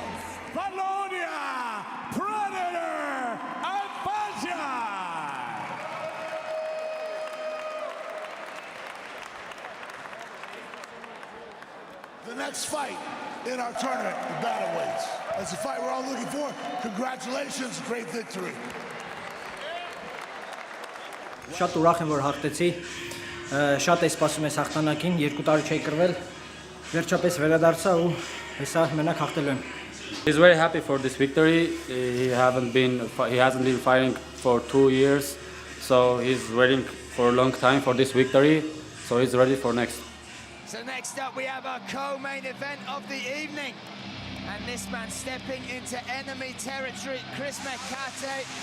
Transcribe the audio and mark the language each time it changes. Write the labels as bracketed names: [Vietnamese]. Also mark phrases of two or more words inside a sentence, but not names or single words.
[English] Valodia, Predator, and Faja. The next fight in our tournament, the bantamweights. That's the fight we're all looking for. Congratulations, great victory. [Armenian] Շատ ուրախ եմ, որ հաղթեցի։ Շատ էի սպասում այս հաղթանակին, 2 տարի չէի կռվել։ Վերջապես վերադարձա ու հեսա մենակ հաղթելու եմ։ [English] He's very happy for this victory. He hasn't been fighting for 2 years, so he's waiting for a long time for this victory. So he's ready for next. So next up we have our co-main event of the evening. And this man stepping into enemy territory, Chris Mekate.